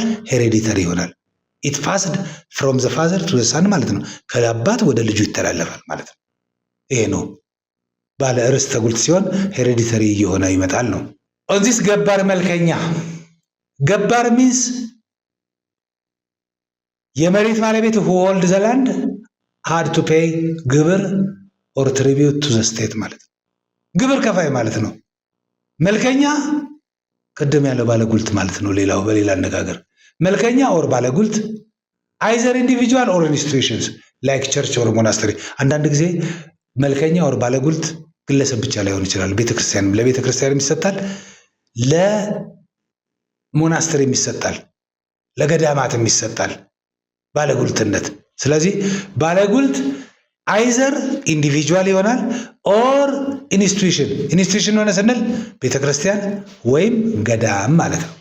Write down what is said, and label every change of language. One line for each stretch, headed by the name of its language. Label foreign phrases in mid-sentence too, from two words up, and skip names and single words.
Amharic: ሄሬዲተሪ ይሆናል።
English: it passed from the father to the son
Amharic: ማለት ነው። ከአባት ወደ ልጁ ይተላለፋል ማለት ነው። ይሄ ነው ባለ ርስተ ጉልት ሲሆን ሄሬዲተሪ እየሆነ ይመጣል ነው።
English: on this
Amharic: ገባር መልከኛ ገባር ሚንስ የመሬት ባለቤት
English: who hold the land had to pay
Amharic: ግብር
English: or tribute to the state
Amharic: ማለት ነው። ግብር ከፋይ ማለት ነው። መልከኛ ቅድም ያለው ባለጉልት ማለት ነው። ሌላው በሌላ አነጋገር መልከኛ or ባለጉልት
English: either individual or institutions like church or monastery።
Amharic: አንዳንድ ጊዜ መልከኛ or ባለጉልት ግለሰብ ብቻ ላይሆን ይችላል። ለቤተክርስቲያን ይሰጣል፣ ለሞናስተሪ ይሰጣል፣ ለገዳማትም ይሰጣል ባለጉልትነት። ስለዚህ ባለጉልት
English: either individual
Amharic: ይሆናል
English: or institution
Amharic: ሆነ ስንል ቤተክርስቲያን ወይም ገዳም ማለት ነው።